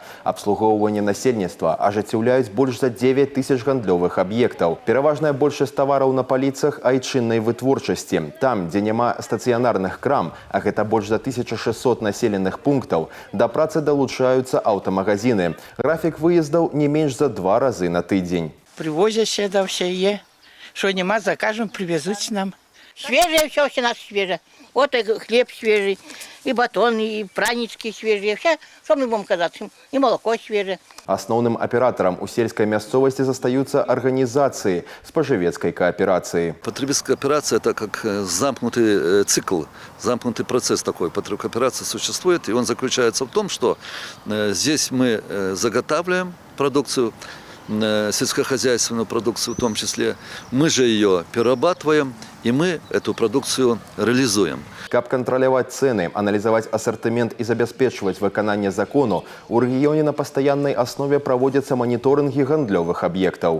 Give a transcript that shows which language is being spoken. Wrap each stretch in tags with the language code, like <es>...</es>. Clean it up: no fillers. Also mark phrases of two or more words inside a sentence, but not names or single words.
<be>Абслугоўванне насельніцтва ажыццяўляюць больш за 9 тысяч гандлёвых аб'ектаў. Пераважная большасць тавараў на паліцах айчыннай вытворчасці. Там, дзе няма стацыянарных крам, а гэта больш за 1600 населеных пунктаў, да працы далучаюцца аўтамагазіны. Графік выездаў не менш за 2 разы на тыдзень.</be> <ru>Привозят сюда все е. Что нема, закажем, привезут нам. Свежее все у нас свежее. Вот и хлеб свежий, и батон, и пранички свежие. Все, что мы будем казать, и молоко свежее.</ru> <be>Асноўным аператарам у сельскай мясцовасці застаюцца арганізацыі спажывецкай кааперацыі.</be> <ru>Потребительская кооперация – это как замкнутый цикл, замкнутый процесс такой. Потребительская кооперация существует, и он заключается в том, что здесь мы заготавливаем продукцию, сельскохозяйственную продукцию в том числе, мы же ее перерабатываем, и мы эту продукцию реализуем.</ru> <be>Каб кантраляваць цэны, аналізаваць асартымент і забяспечваць выкананне закону, у рэгіёне на пастаяннай аснове праводзяцца маніторынгі гандлёвых аб'ектаў.</be>